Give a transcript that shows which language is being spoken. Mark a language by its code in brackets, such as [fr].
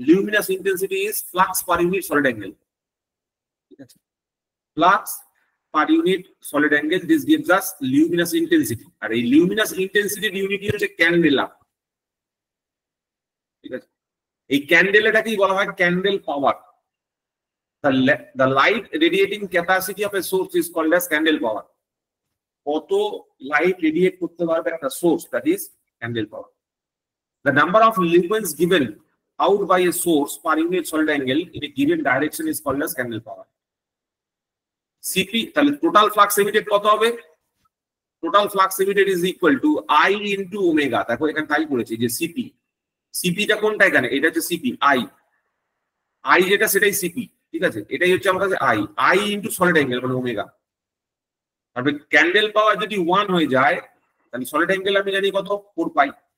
[en] luminous intensity is flux per unit solid angle, [bn] ঠিক আছে। [en] Flux per unit solid angle, this gives us luminous intensity. [bn] আর এই লিউমিনাস ইন্টেন্সিটির ইউনিটই হচ্ছে candela, ঠিক আছে। এই ক্যান্ডেলাটাকেই বলা হয় candle power. [en] the light radiating capacity of a source is called as candle power. [bn] কত লাইট রেডিয়েট করতে পারবে একটা source, [en] That is candle power. The number of lumens given out by a source per unit solid angle in a given direction is called as candle power. CP, তাহলে total flux emitted [bn] কত হবে? [en] Total flux emitted is equal to I into omega. [bn] দেখো এখানে তাই করেছি যে CP, সিপিটা কোনটা এখানে? এটা হচ্ছে সিপি, আই যেটা সেটাই সিপি, ঠিক আছে? এটাই হচ্ছে আমার কাছে আই ইনটু সলিড অ্যাঙ্গেল মানে ওমেগা। তারপরে ক্যান্ডেল পাওয়ার যদি 1 হয়ে যায় তাহলে সলিড অ্যাঙ্গেল আমি জানি কত, 4 পাই।